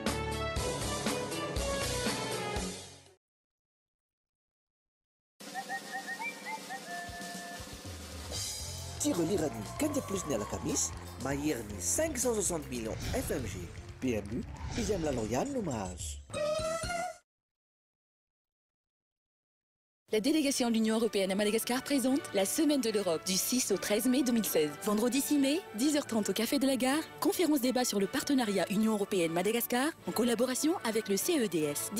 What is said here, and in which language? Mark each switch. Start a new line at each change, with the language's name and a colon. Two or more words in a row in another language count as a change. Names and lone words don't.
Malagasy: Tirelirany Candia Plus ny alakamisy maherin'ny 560 millions FMG. PMU izay milalao ihany no mahazo.
French: La délégation de l'Union européenne à Madagascar présente la Semaine de l'Europe du 6 au 13 mai 2016. Vendredi 6 mai, 10h30 au Café de la Gare, conférence débat sur le partenariat Union européenne-Madagascar en collaboration avec le CEDS.